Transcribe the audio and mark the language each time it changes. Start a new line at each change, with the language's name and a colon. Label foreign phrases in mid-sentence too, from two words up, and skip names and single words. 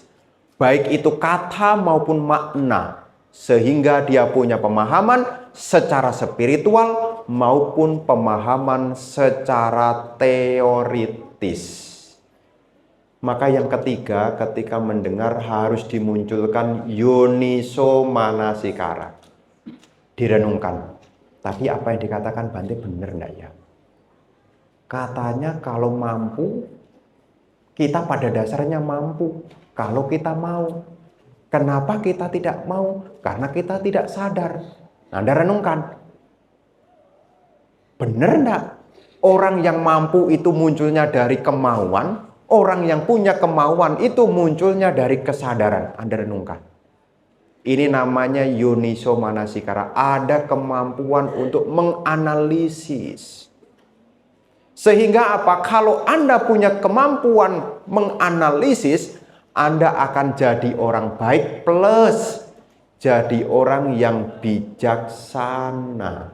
Indonesian: Baik itu kata maupun makna. Sehingga dia punya pemahaman secara spiritual maupun pemahaman secara teoritis. Maka yang ketiga, ketika mendengar harus dimunculkan
Pali: yoniso manasikara.
Indonesian: Direnungkan. Tapi apa yang dikatakan Bante benar enggak ya? Katanya kalau mampu, kita pada dasarnya mampu. Kalau kita mau. Kenapa kita tidak mau? Karena kita tidak sadar. Anda renungkan. Benar enggak? Orang yang mampu itu munculnya dari kemauan. Orang yang punya kemauan itu munculnya dari kesadaran. Anda renungkan. Ini namanya
Pali: yoniso manasikara.
Indonesian: Ada kemampuan untuk menganalisis. Sehingga apa? Kalau Anda punya kemampuan menganalisis, Anda akan jadi orang baik plus jadi orang yang bijaksana.